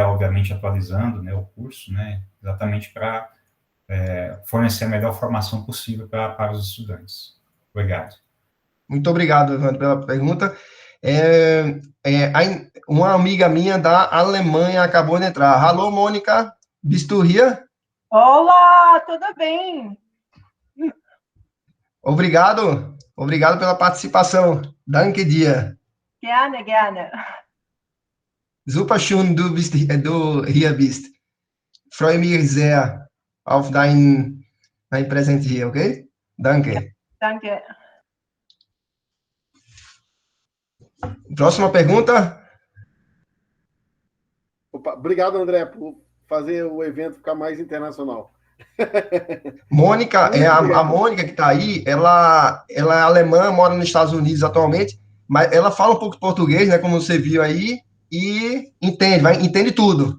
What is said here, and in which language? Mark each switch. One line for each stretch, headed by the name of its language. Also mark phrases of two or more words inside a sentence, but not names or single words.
Portuguese: Obviamente, atualizando, né, o curso, né? Exatamente para fornecer a melhor formação possível para os estudantes. Obrigado. Muito obrigado, Evandro, pela pergunta. Uma amiga minha da Alemanha acabou de entrar. Alô, Mônica,
German: bist du hier?
Portuguese: Olá, tudo bem? Obrigado pela participação.
German: Danke dir. Gerne, gerne. Super schön, du hier bist. Freue mich sehr auf dein Präsent hier, okay? Danke. Ja, danke.
Portuguese: Próxima pergunta. Opa, obrigado, André, por fazer o evento ficar mais internacional. Mônica, a Mônica que está aí, ela é alemã, mora nos Estados Unidos atualmente, mas ela fala um pouco de português, né, como você viu aí, e entende tudo.